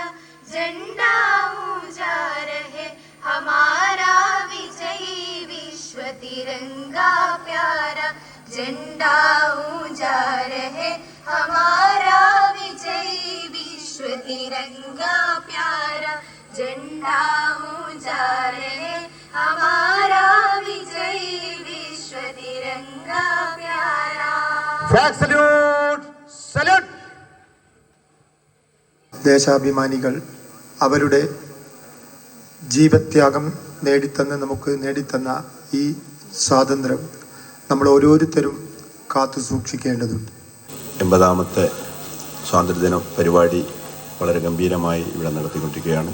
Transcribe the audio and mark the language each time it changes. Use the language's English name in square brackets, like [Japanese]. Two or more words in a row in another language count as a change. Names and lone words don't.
[Hindi] झंडा ऊंचा रहे हमारा विजयी विश्व तिरंगा प्यारा झंडा ऊंचा रहे हमारा विजयी विश्व तिरंगा प्यारा झंडा ऊंचा रहे हमारा विजयी विश्व तिरंगा प्यारा. [English] Flag salute! Salute! [Malayalam] ദേശാഭിമാനികൾ അവരുടെ ജീവത്യാഗം നമുക്ക് നേടിത്തന്ന ഈ സ്വാതന്ത്ര്യം നമ്മൾ ഓരോരുത്തരും കാത്തു സൂക്ഷിക്കേണ്ടതുണ്ട്. 80ാമത്തെ സ്വാതന്ത്ര്യദിന പരിപാടി വളരെ ഗംഭീരമായി ഇവിടെ നടത്തിക്കൊണ്ടിരിക്കുകയാണ്.